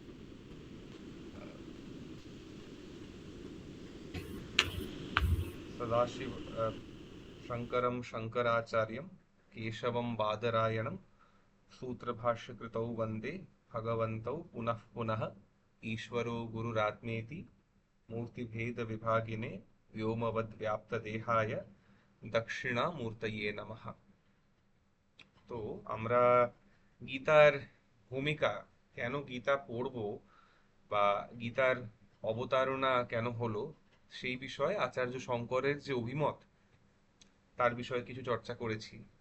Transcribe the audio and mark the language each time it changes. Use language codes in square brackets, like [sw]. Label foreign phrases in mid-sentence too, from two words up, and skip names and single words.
[sa] सदाशिव शंकरं शंकराचार्यं केशवं बादरायणं सूत्रभाष्यकृतौ वन्दे भगवन्तौ पुनः पुनः। ईश्वरो गुरुरात्मेति मूर्तिभेदविभागिने व्योमवद्व्याप्तदेहाय दक्षिणामूर्तये नमः। [bn] তো আমরা গীতার ভূমিকা, কেন গীতা পড়ব বা গীতার অবতারণা কেন হলো, সেই বিষয়ে আচার্য শঙ্করের যে অভিমত তার বিষয়ে কিছু চর্চা করেছি।